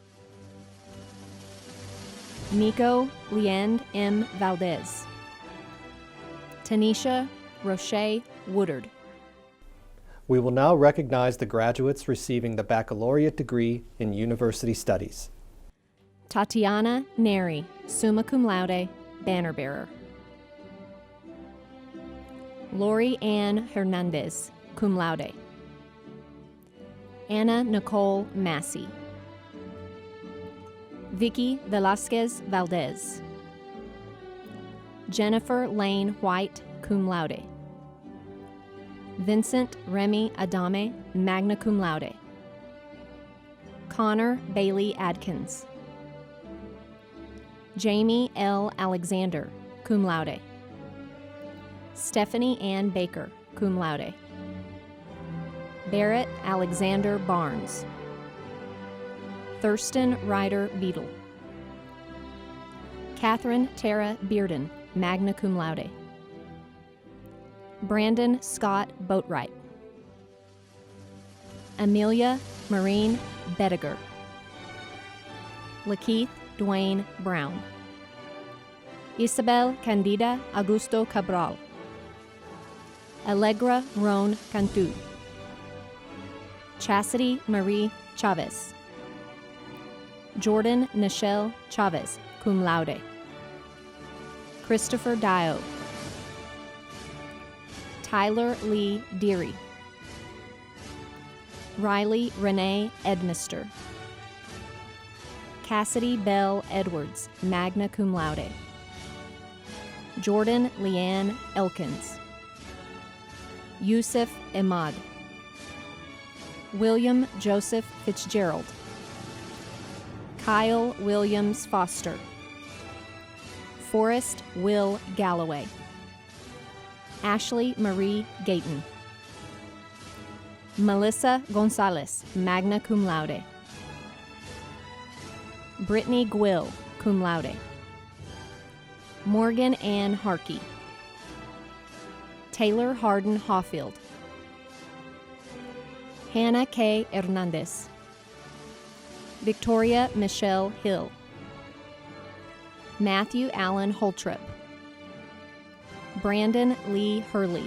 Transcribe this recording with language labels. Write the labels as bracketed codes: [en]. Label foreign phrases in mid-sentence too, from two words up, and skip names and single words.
[en] Nico Leand M. Valdez. Tanisha Roche Woodard. We will now recognize the graduates receiving the baccalaureate degree in University Studies. Tatiana Neri, [la] summa cum laude, [en] banner bearer. Lori Ann Hernandez, [la] cum laude. [en] Anna Nicole Massey. Vicky Velasquez Valdez. Jennifer Lane White, [la] cum laude. [en] Vincent Remy Adame, [la] magna cum laude. [en] Connor Bailey Adkins. Jamie L. Alexander, [la] cum laude. [en] Stephanie Ann Baker, [la] cum laude. [en] Barrett Alexander Barnes. Thurston Ryder Beadle. Catherine Tara Bearden, [la] magna cum laude. [en] Brandon Scott Boatwright. Amelia Marine Bediger. Lakeith Dwayne Brown. Isabel Candida Augusto Cabral. Allegra Roan Cantu. Chastity Marie Chavez. Jordan Nichelle Chavez, [la] cum laude. [en] Christopher Dio. Tyler Lee Deary. Riley Renee Edmister. Cassidy Bell Edwards, [la] magna cum laude. [en] Jordan Leanne Elkins. Yusuf Ahmad. William Joseph Fitzgerald. Kyle Williams Foster. Forrest Will Galloway. Ashley Marie Gayton. Melissa Gonzalez, [la] magna cum laude. [en] Brittany Gwill, [la] cum laude. [en] Morgan Ann Harkey. Taylor Harden Hawfield. Hannah K. Hernandez. Victoria Michelle Hill. Matthew Allen Holtrip. Brandon Lee Hurley.